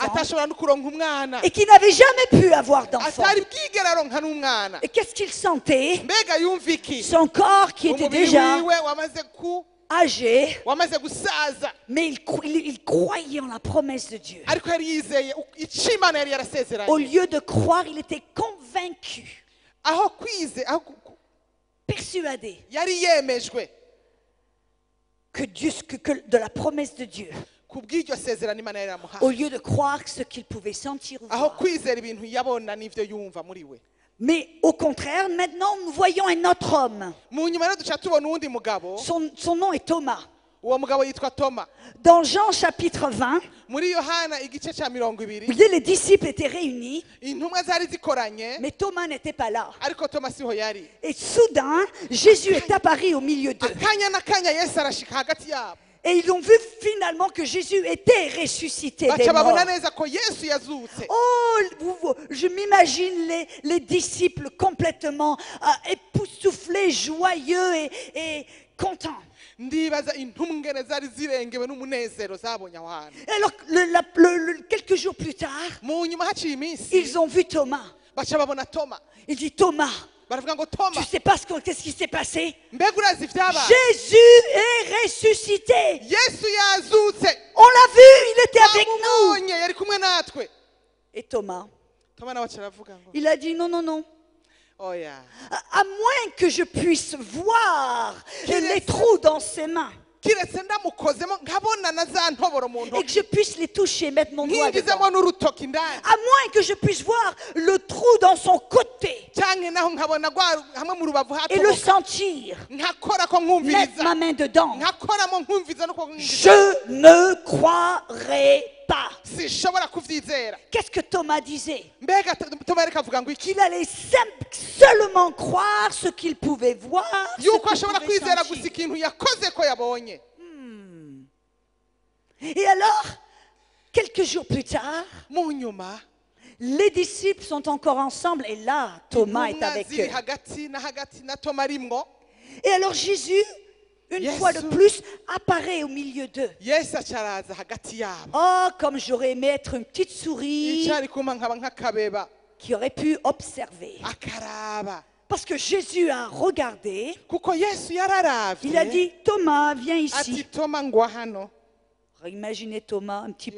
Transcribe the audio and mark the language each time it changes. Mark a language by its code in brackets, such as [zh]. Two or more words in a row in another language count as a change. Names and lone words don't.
[rn] atashobora no kuronka umwana [fr] et qui n'avait jamais pu avoir d'enfant. [rn] atari bwigera aronka n'umwana. [fr] Et qu'est-ce qu'il sentait? [rn] mbega yumva iki? [fr] Son corps qui était [rn] umubiri [fr] déjà [rn] wiwe [fr] âgé, [rn] wamaze gusaza [fr] mais il croyait en la promesse de Dieu. [rn] ariko yari yizeye icyo Imana yari [fr] Au [rn] yarasezeranye. [fr] lieu de croire, il était convaincu, [rn] aho [fr] persuadé [rn] yari yemejwe [fr] que de la promesse de Dieu. [rn] kubw'iryo sezerano Imana yari [fr] Au [rn] yamuhaye. [fr] lieu de croire ce qu'il pouvait sentir ou [rn] aho [fr] voir. [rn] kwizera ibintu yabona n'ivyo yumva muri we. [fr] Mais au contraire, maintenant, nous voyons un autre homme. [rn] mu nyuma rero duca tubona uwundi mugabo. [fr] Son nom est Thomas. [rn] uwo mugabo yitwa Toma. [fr] Dans Jean chapitre 20, [rn] muri Yohana igice ca 20 [fr] vous voyez, les disciples étaient réunis, [rn] intumwa zari zikoranye [fr] mais Thomas n'était pas là. [rn] ariko Toma siho yari. [fr] Et soudain, Jésus est apparu au milieu d'eux. [rn] akanya n'akanya Yesu arashika hagati yabo. [fr] Et ils ont vu finalement que Jésus était ressuscité des [rn] baca [fr] morts. [rn] babona neza ko Yesu yazutse. [fr] Oh, je m'imagine les disciples complètement époustouflés, joyeux et contents. [rn] ndibaza intumwene zari zirengewe n'umunezero zabonye aho hantu. [fr] Et alors, quelques jours plus tard, [rn] Mu nyuma haciye iminsi [fr] ils ont vu Thomas. [rn] baca babona Toma, [fr] Il dit, Thomas, [rn] baravuga ngo Toma, [fr] tu sais pas qu'est-ce qui s'est passé? [rn] mbega urazi ibyabaye? [fr] Jésus est ressuscité. [rn] Yesu yazutse, [fr] On l'a vu, il était avec nous. [rn] twamubonye yari kumwe natwe. [fr] Et Thomas, [rn] Toma nawe aca aravuga ngo [fr] il a dit, non, non, non. [rn] oya, [fr] À moins que je puisse voir Qu'il les est- trous dans ses mains [rn] kiretse ndamukozemo nkabona na za ntoboro mu [fr] et que [rn] ntoki [fr] je puisse les toucher, mettre mon doigt dedans. [rn] nkingizemo n'urutoki indani, [fr] À moins que je puisse voir le trou dans son côté [rn] cyangwa naho nkabona hamwe mu rubavu [fr] et le [rn] hatoboka, [fr] sentir, [rn] nkakora ko [fr] mettre [rn] nkumviriza, [fr] ma main dedans. [rn] nkakoramo nkumviza nuko nkumviriza, [fr] Je ne croirai pas. [rn] sinshobora kuvyizera. [fr] Qu'est-ce que Thomas disait? [rn] Mbega Toma reka avuga ngo iki? [fr] Qu'il allait seulement croire ce qu'il pouvait voir, ce [rn] Yuko [fr] qu'il [rn] ashobora [fr] pouvait [rn] kwizera [fr] sentir. [rn] gusa ikintu yakoze ko yabonye. [fr] Et alors, quelques jours plus tard, [rn] Mu nyuma [fr] les disciples sont encore ensemble et là, Thomas est [rn] intumwa [fr] avec [rn] ziri [fr] eux. [rn] hagati na Toma arimwo. [fr] Et alors Jésus, une Yesu. fois de plus, apparaît au milieu d'eux. [rn] Yesu aca araza hagati yabo, [fr] Oh, comme j'aurais aimé être une petite souris [rn] icari kuma nkaba nk'akabeba [fr] qui aurait pu observer. [rn] akaraba, [fr] Parce que Jésus a regardé, [rn] kuko Yesu yararavye, [fr] il a dit, Thomas, viens [rn] ati [fr] ici. [rn] Toma ngwa hano. [fr] Imaginez Thomas, un petit peu